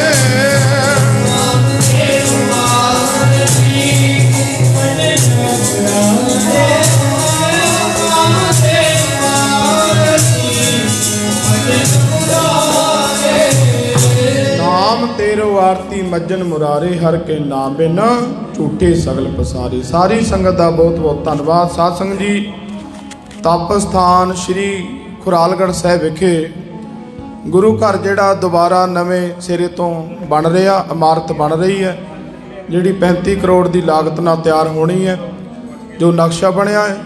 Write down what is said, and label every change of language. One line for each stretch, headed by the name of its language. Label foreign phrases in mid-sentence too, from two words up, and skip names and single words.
Hindi: नाम तेरो आरती मजन मुरारे, नाम तेरो आरती मजन मुरारे। नाम तेरो आरती मज्जन मुरारे, हर के नाम बिन
Punjabi: ਝੂਠੇ ਸਗਲ ਪਸਾਰੇ। ਸਾਰੀ ਸੰਗਤ ਦਾ ਬਹੁਤ ਬਹੁਤ ਧੰਨਵਾਦ। ਸਾਧ ਸੰਗਤ ਜੀ, ਤਪ ਸਥਾਨ ਸ਼੍ਰੀ ਖੁਰਾਲਗੜ੍ਹ ਸਾਹਿਬ ਵਿਖੇ ਗੁਰੂ ਘਰ ਜਿਹੜਾ ਦੁਬਾਰਾ ਨਵੇਂ ਸਿਰੇ ਤੋਂ ਬਣ ਰਿਹਾ, ਇਮਾਰਤ ਬਣ ਰਹੀ ਹੈ, ਜਿਹੜੀ 35 ਕਰੋੜ ਦੀ ਲਾਗਤ ਨਾਲ ਤਿਆਰ ਹੋਣੀ ਹੈ, ਜੋ ਨਕਸ਼ਾ ਬਣਿਆ ਹੈ।